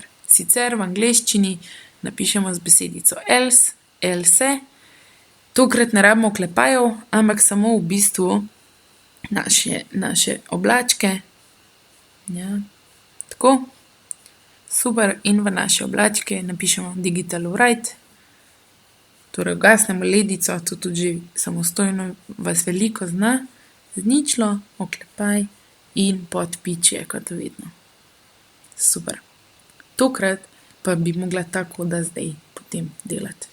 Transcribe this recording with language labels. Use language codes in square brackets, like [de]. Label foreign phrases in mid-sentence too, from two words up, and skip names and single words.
[sl] Sicer v angleščini napišemo z besedico else, else. Tokrat ne rabimo oklepajev, ampak samo v bistvu naše oblačke. Ja, tako. Super, in v naše oblačke napišemo [en] digital write, [sl] torej ugasnemo ledico, to tudi že samostojno vas veliko zna, z ničlo, oklepaj in podpičje, kot vedno. Super. Tokrat pa bi mogla tako, da zdaj potem delati.